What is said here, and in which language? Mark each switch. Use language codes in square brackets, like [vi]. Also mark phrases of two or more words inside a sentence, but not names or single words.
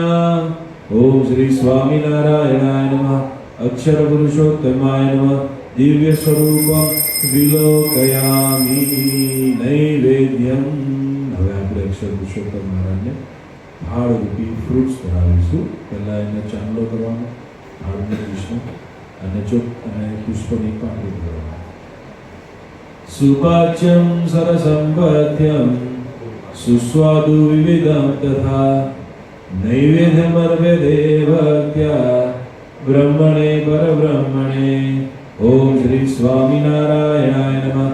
[sa] ओम श्री स्वामिनारायणाय नमः। अक्षर पुरुषोत्तमाय नमः। दिव्य स्वरूप विलोकयामि नैवेद्यम। [gu] હવે આપણે અક્ષર પુરુષોત્તમ મહારાજને ભાળ રૂપી ફ્રૂટ્સ ધરાવીશું। પહેલા એને ચાંદલો કરવાનો, ભાળને વિષ્ણુ અને ચોક અને પુષ્પની પાંખડી ધરવાની। [sa] सुपाच्यं सरसंपथ्यं सुस्वादु विविधं तथा नैवेद्यमर्प्यते भक्त्या ब्रह्मणे परब्रह्मणे। ओम श्री स्वामिनारायणाय नमः।